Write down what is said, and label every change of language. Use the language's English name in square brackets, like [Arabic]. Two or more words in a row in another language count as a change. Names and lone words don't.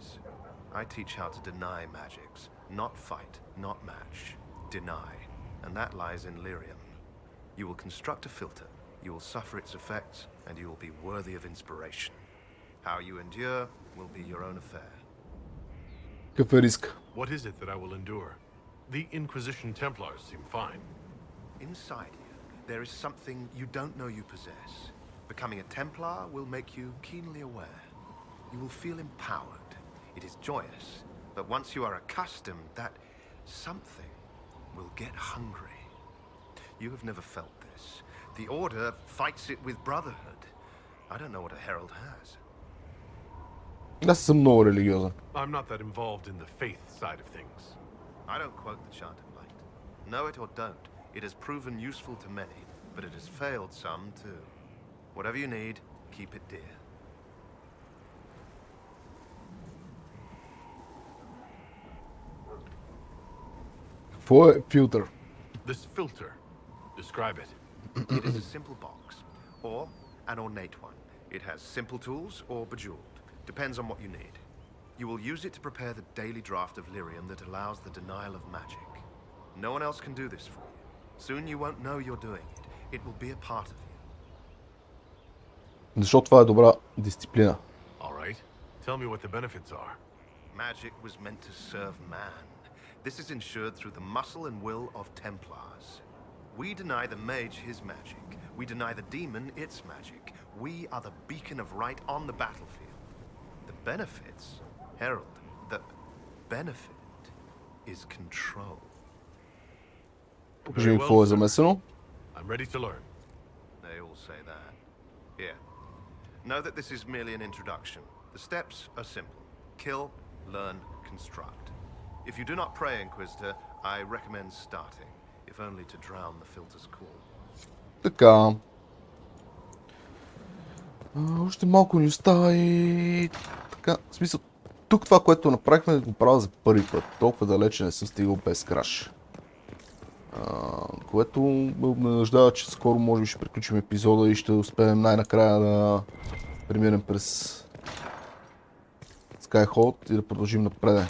[English] I teach how to deny magics, not fight, not match. Deny. And that lies in lyrium. You will construct a filter, you will suffer its effects, and you will be worthy of inspiration. How you endure will be your own affair. [Bulgarian] Какъв е риск? [English] What is it that I will endure? The Inquisition Templars seem fine. Inside you, there is something you don't know you possess. Becoming a Templar will make you keenly aware. You will feel empowered. It is joyous, but once you are accustomed, that something will get hungry. You have never felt this. The Order fights it with brotherhood. I don't know what a herald has. [Bulgarian] Аз съм много религиозен. [English] I'm not that involved in the faith side of things. I don't quote the chant of light. Know it or don't, it has proven useful to many, but it has failed some too. Whatever you need, keep it dear. [Bulgarian] Какво е филтър? [English] This filter. Describe it. It is a simple box, or an ornate one. It has simple tools or bejeweled. Depends on what you need. You will use it to prepare the daily draft of lyrium that allows the denial of magic. No one else can do this for you. Soon you won't know you're doing it. It will be a part of you. [Bulgarian] Защото това е добра дисциплина. [English] All right. Tell me what the benefits are. Magic was meant to serve man. This is ensured through the muscle and will of Templars. We deny the mage his magic. We deny the demon its magic. We are the beacon of right on the battlefield. The benefits, Herald, the benefit is control. [Bulgarian] Покажи ми какво е замесено. [English] I'm ready to learn. They all say that. Here. Know that this is merely an introduction. The steps are simple. Kill, learn, construct. If you do not pray, Inquisitor, I recommend starting, if only to drown the filter's call. [Bulgarian] Така. Още малко ни остава и... Така, в смисъл, тук това, което направихме, го правя за първи път. Толкова далече не съм стигал без краш. Което ме обнадеждава, че скоро може би ще приключим епизода и ще успеем най-накрая да преминем през Skyhold и да продължим напред.